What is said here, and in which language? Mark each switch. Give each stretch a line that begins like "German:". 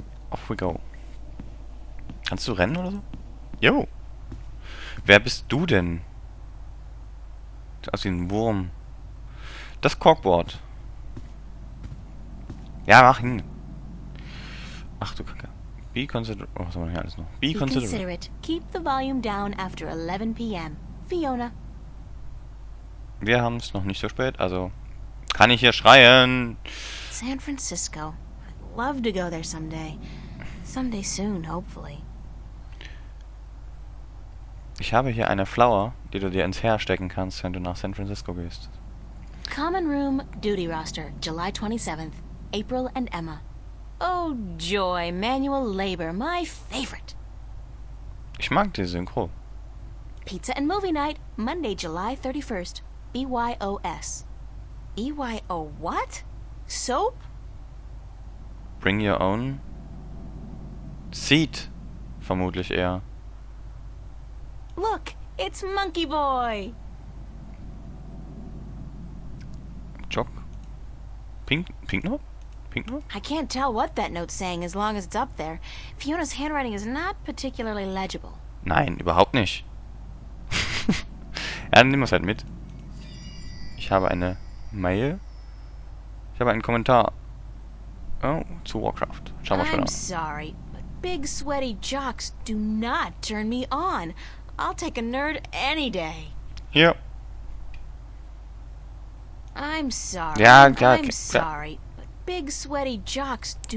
English: Off we go.
German: Kannst du rennen oder so? Jo. Wer bist du denn? Sieht aus wie ein Wurm. Das Corkboard. Ja, mach hin. Ach du Kacke.
English: Be considerate.
German: Oh, was haben wir hier alles noch?
English: Be considerate. Keep the volume down after 11 p.m. Fiona.
German: Wir haben es noch nicht so spät, also kann ich hier schreien.
English: San Francisco. I'd love to go there someday. Someday soon, hopefully.
German: Ich habe hier eine Flower, die du dir ins Haar stecken kannst, wenn du nach San Francisco gehst.
English: Common Room Duty Roster, July 27th. April and Emma. Oh joy, manual labor, my favorite.
German: Ich mag die Synchro.
English: Pizza and Movie Night, Monday, July 31st. BYOS. BYO what? Soap? Bring your own seat,
German: vermutlich eher.
English: Look, it's Monkey Boy. Jock. Pink Note? Pink Note? I can't tell what that note's saying as long as it's up there. Fiona's handwriting is not particularly legible.
German: Nein, überhaupt nicht. Ja, dann nehmen wir es halt mit. Ich habe eine Mail. Ich habe einen Kommentar. Oh, zu Warcraft. Schauen wir schon
English: I'm
German: an.
English: sorry, but big sweaty jocks do not turn me on. I'll take a nerd any day.
German: Hier.
English: I'm sorry.
German: Ja, klar,
English: I'm
German: klar.
English: sorry, but big sweaty jocks do